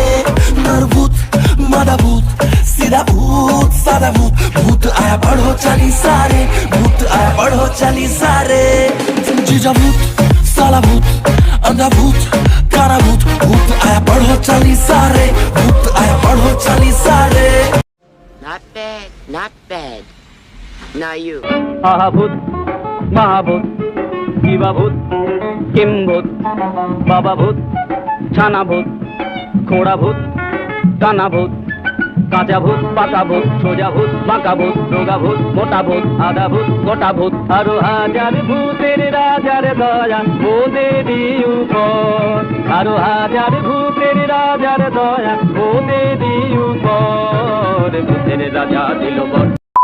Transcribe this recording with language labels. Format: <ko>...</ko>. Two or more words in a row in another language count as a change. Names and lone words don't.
<hi>नर भूत, मादा भूत, सीधा भूत, सादा भूत, भूत आया पढ़ो चली सारे, भूत आया पढ़ो चली सारे। जीजा भूत, साला भूत, अंधा भूत, काला भूत, भूत आया पढ़ो चली सारे, भूत आया पढ़ो चली सारे।</hi> <en>Not bad, not bad. Now you.</en> <bn>আহাভূত মহাভূত শিবাভূত কিম্ভূত বাবাভূত ছানাভূত খোঁড়াভূত টানাভূত কাঁচাভূত পাকাভূত সোজাভূত বাঁকাভূত রোগাভূত মোটাভূত আদাভূত গোটাভূত আরো হাজার ভূতের রাজার দয়া ওদেরই উপর, আরো হাজার ভূতের রাজার দয়া ওদেরই উপর। ভূতের রাজা দিল বর।</bn>